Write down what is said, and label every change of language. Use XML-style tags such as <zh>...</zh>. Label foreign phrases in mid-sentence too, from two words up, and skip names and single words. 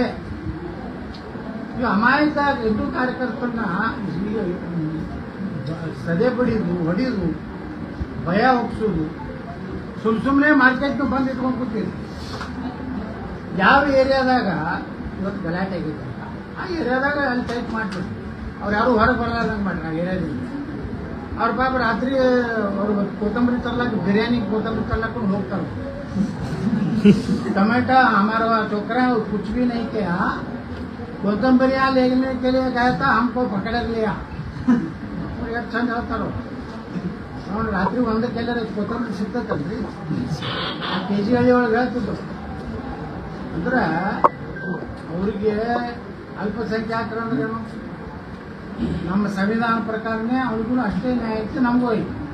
<kn>ಈಗ ಅಮಾಯಕ ಹಿಂದೂ ಕಾರ್ಯಕರ್ತರನ್ನ ಸದೆ ಬಡಿದು, ಹೊಡಿದು, ಭಯ ಹುಟ್ಟಿಸೋದು, ಸುಮ್ಮನೆ ಮಾರ್ಕೆಟ್ನ ಬಂದು ಇಟ್ಕೊಂಡು ಕೂತೀರಿ. ಯಾವ ಏರಿಯಾದಾಗ ಇವತ್ತು ಗಲಾಟೆ ಆಗಿದೆ ಆ ಏರಿಯಾದಾಗ ಅಲ್ಲಿ ಟೈಪ್ ಮಾಡ್ತೀವಿ. ಅವ್ರು ಯಾರು ಹೊರಗೆ ಬರಲಾರ್ದಂಗೆ ಮಾಡ್ರಿ ಆ ಏರಿಯಾದಿಂದ. ಅವ್ರ ಪಾಪ ರಾತ್ರಿ ಅವ್ರು ಕೊತ್ತಂಬರಿ ತರ್ಲಾಕ, ಬಿರಿಯಾನಿ ಕೊತ್ತಂಬರಿ ತರ್ಲಾಕೊಂಡು ಹೋಗ್ತಾರೆ.</kn> <hi>टमाटा हमारा छोकरा कुछ भी नहीं किया, कोतंबरिया लेने के लिए गया था, हमको पकड़ लिया.</hi> <kn>ಚಂದ ಹೇಳ್ತಾರ ನೋಡಿ. ರಾತ್ರಿ ಒಂದಕ್ಕೆಲ್ಲರ ಕೊತ್ತಂಬರಿ ಸಿಗ್ತೈತಲ್ರಿ, ಆ KG ಹಳ್ಳಿ ಒಳಗೆ ಹೇಳ್ತಿದ್ರು. ಅಂದ್ರೆ ಅವರಿಗೆ ಅಲ್ಪಸಂಖ್ಯಾತರ ಅಂದ್ರೇನು? ನಮ್ಮ ಸಂವಿಧಾನ ಪ್ರಕಾರನೇ ಅವ್ರಿಗೂ ಅಷ್ಟೇ ನ್ಯಾಯ ಇತ್ತು, ನಮಗೂ ಐತಿ.</kn>